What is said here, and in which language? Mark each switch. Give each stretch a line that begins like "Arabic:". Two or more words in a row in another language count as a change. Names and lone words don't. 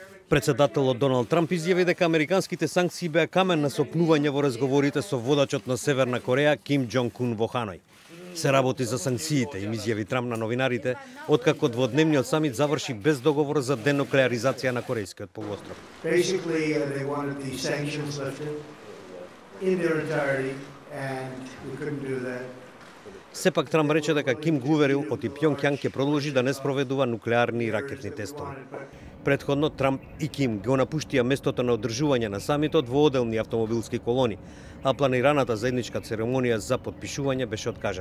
Macedonian: Председателот Доналд Трамп изјави дека американските санкции беа камен на сопнување во разговорите со водачот на Северна Кореја Ким Џонг Ун во Ханој. Се работи за санкциите, им изјави Трамп на новинарите, откако дводневниот самит заврши без договор за денуклеаризација на Корејскиот полуостров.
English: Basically, they wanted the sanctions lifted in their entirety, and we couldn't do that.
Macedonian: Сепак Трамп рече дека Ким го уверил оти Пјонкјанг ќе продолжи да не спроведува нуклеарни и ракетни тестови. Претходно Трамп и Ким го напуштија местото на одржување на самитот во оделни автомобилски колони, а планираната заедничка церемонија за потпишување беше откажана.